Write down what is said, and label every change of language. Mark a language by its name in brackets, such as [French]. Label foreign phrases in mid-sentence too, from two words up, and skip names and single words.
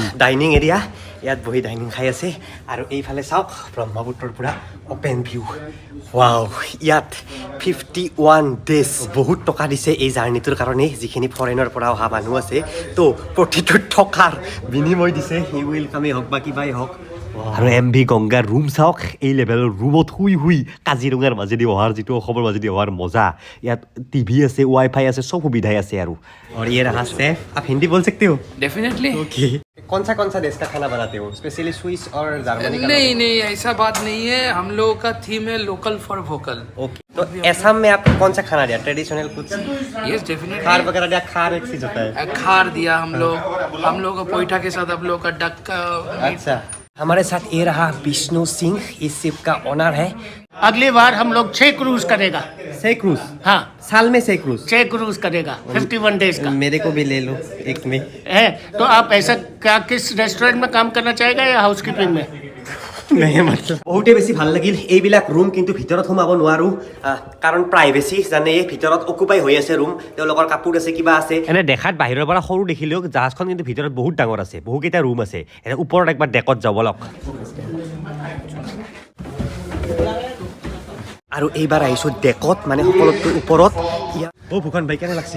[English] dining area [Assamese] ইয়াত বহি ডাইনিং খাই আছে আৰু এইফালে চাওক ব্ৰহ্মপুত্ৰৰ পৰা [English] open view [Assamese] ৱাও ইয়াত 51 ডেজ বহুত টকা দিছে এই জাৰ্ণিটোৰ কাৰণে যিখিনি ফৰেনৰ পৰা অহা মানুহ আছে তো প্ৰতিটো টকাৰ বিনিময় দিছে সেই ৱেলকামেই হওক বা কিবাই হওক আৰু MV গংগাৰ ৰুম চাওক এই লেভেলৰ ৰুমত শুই কাজিৰঙাৰ মাজেদি অহাৰ যিটো অসমৰ মাজেদি অহাৰ মজা ইয়াত টিভি আছে ৱাইফাই আছে চব সুবিধাই আছে আৰু [Hindi] ये रहा शेफ आप हिंदी बोल सकते हो डेफिनेटली ओके कौन सा देश का खाना बनाते हो स्पेशली स्विस और जर्मनी का नहीं ऐसा बात नहीं है हम लोगों का थीम है [English] local for vocal [Hindi] ओके तो असम में आपको कौन सा खाना दिया ट्रेडिशनल कुछ [English] yes definitely [Hindi] खार वगैरह दिया खार एक चीज होता है खार दिया हम लोग को पोइठा के साथ हम लोग का डक का अच्छा हमारे साथ ये रहा विष्णु सिंह इस शिप का ओनर है अगली बार हम लोग 6 क्रूज करेगा 6 क्रूज हाँ साल में 6 क्रूज 6 क्रूज करेगा 51 डेज का मेरे को भी ले लो एक में है तो आप ऐसा क्या किस रेस्टोरेंट में काम करना चाहेगा या हाउसकीपिंग में [Assamese] বহুতে বেছি ভাল লাগিল এইবিলাক ৰুম কিন্তু ভিতৰত সোমাব নোৱাৰোঁ কাৰণ প্ৰাইভেচি জানে ভিতৰত অকুপাই হৈ আছে ৰুম তেওঁলোকৰ কাপোৰ আছে কিবা আছে এনে দেখাত বাহিৰৰ পৰা সৰু দেখিলেও জাহাজখন কিন্তু ভিতৰত বহুত ডাঙৰ আছে বহুকেইটা ৰুম আছে এনে ওপৰত একবাৰ ডেকত যাব লওক আৰু এইবাৰ আহিছোঁ ডেকত মানে সকলোতকৈ ওপৰত অ ভূষণ ভাই কেনে লাগছি